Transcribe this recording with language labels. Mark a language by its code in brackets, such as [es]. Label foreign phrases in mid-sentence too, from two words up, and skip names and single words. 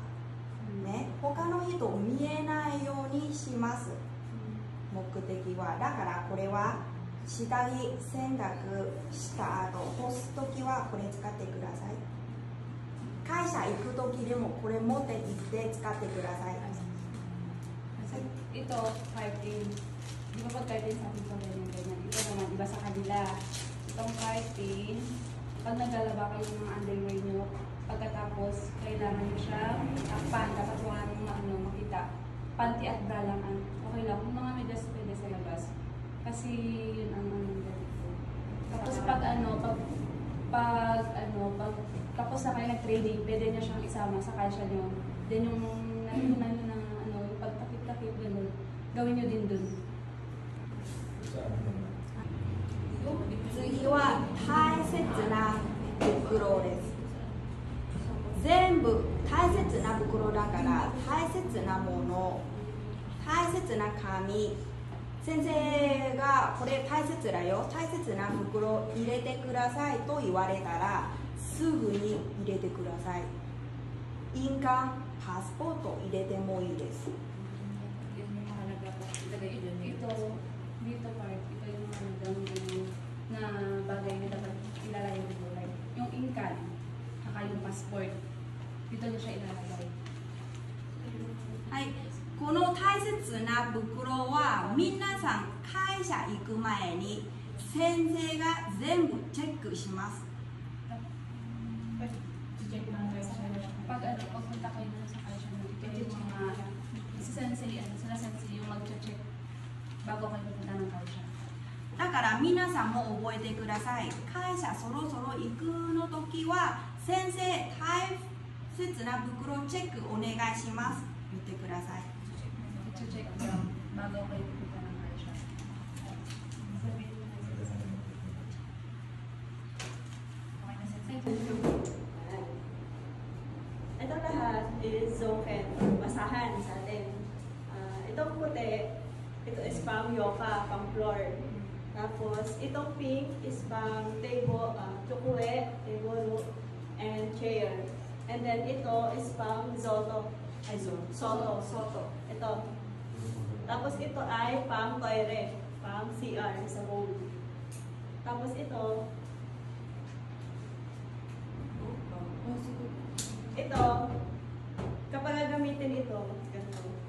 [ja] ね、他の人見えないようにします。目的はだからこれは下着洗濯した後干すときはこれ使ってください。会社行くときでもこれ持って行って使ってください。 [tl] Ito, curtain. Di ba pag curtain sa akin pa ganyan. Ito naman, iba sa kanila. Itong curtain, pag naglalaba kayo ng mga underwear nyo, pagkatapos, kailangan nyo siya takpan. Dapat wala nyo makita. Panty at bra lang. Okay lang. Kung mga medyas pwede sa labas. Kasi yun ang ganito. Tapos pag tapos na kayo nag-training, pwede nyo siyang isama sa kasya nyo. Then yung natutunan nyo ng yung pagtakip-takip, gano'n, gawin nyo din dun. [ja] 次は大切な袋です。全部大切な袋だから大切なもの、大切な紙、先生がこれ大切だよ、大切な袋入れてくださいと言われたらすぐに入れてください。印鑑、パスポート入れてもいいです。 [tl] Dito part, ito yung na bagay na dapat ilalagay dito. Like, yung income, saka yung passport. Dito nyo siya ilalagay. [ja] はい、この大切な袋は皆さん会社行く前に先生が全部チェックします。 [tl] Pag pagpunta kayo na sa kasya mo, ito yung mga sila-sensei yung mag-check bago kayo pupunta ng kasya. [ja] だから皆さんも覚えてください。会社そろそろ行くの時は先生大切な袋チェックお願いします言ってください。 [tl] I-check lang bago kayo pupunta ng kasya. Ito lahat is zoken, basahan sa atin. Itong puti, ito is pang yoka, pang floor. Tapos, itong pink is pang table, chocolate, [en] table, and chair. And then, [tl] ito is pang zoto. Ay, soto. Ito. Tapos, ito ay pang toilet, pang CR sa bowl. Tapos, ito, kapag gagamitin ito, ganito.